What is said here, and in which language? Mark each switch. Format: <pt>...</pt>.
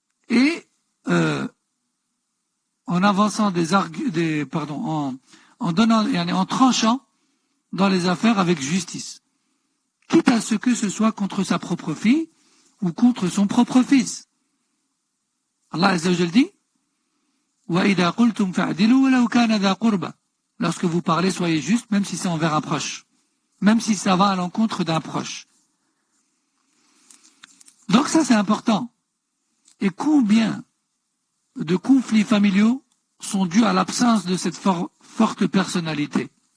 <fr>et en avançant en donnant et en tranchant dans les affaires avec justice, quitte à ce que ce soit contre sa propre fille ou contre son propre fils.</fr> <ar>Allah Azza wa Jalla</ar> <fr>dit</fr> <ar>وَإِذَا قُلْتُمْ فَاعْدِلُوا وَلَوْ كَانَ ذَا قُرْبَى.</ar> <fr>Lorsque vous parlez, soyez juste, même si c'est envers un proche, même si ça va à l'encontre d'un proche. Donc ça, c'est important. Et combien de conflits familiaux sont dus à l'absence de cette forte personnalité?</fr>